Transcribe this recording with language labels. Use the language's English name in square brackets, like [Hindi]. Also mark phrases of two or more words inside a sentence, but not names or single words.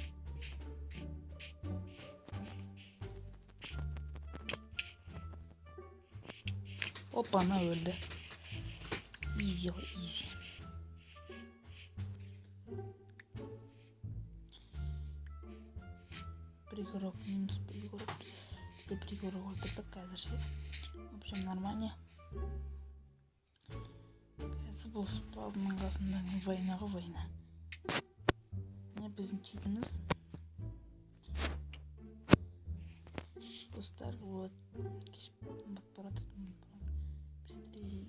[Kazakh] Опа, ана өлді. Изи ғой, изи. Бір игрок, минус бір игрок. Бізде бір игрок өлтірдік қазір. [Russian] В общем, нормально. [Kazakh] Қазір бұл спавнның қасында война ғой, война. Міне біздің читіміз. Достар, вот. [Russian] Аппарат. Быстрее.